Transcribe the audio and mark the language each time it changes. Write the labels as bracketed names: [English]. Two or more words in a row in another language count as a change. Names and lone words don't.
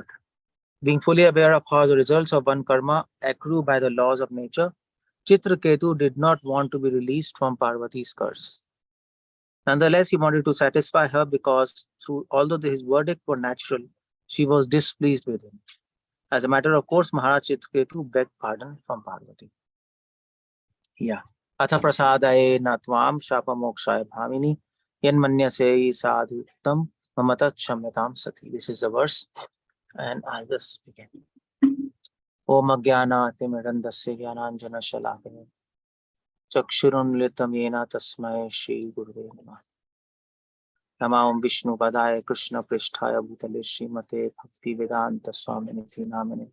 [English] Being fully aware of how the results of one karma accrue by the laws of nature, Chitraketu did not want to be released from Parvati's curse. Nonetheless, he wanted to satisfy her because although his verdict were natural, she was displeased with him. As a matter of course, Maharaj Chitraketu begged pardon from Parvati. Yeah. [Sanskrit] Atha prasadaye natvam shapamokshaya bhamini yanmanyase sadhutam mamata chamyatam sati. [English] This is the verse. And I'll just begin. [Sanskrit] Om Agyana Timirandasya Gyananjana Shalakane Chakshurunlitam Yena Tasmai Shri Guruve Namah. Namam Vishnu Padaya Krishna Pristhaya Bhutale Srimate Bhakti Vedanta Swaminiti Namane.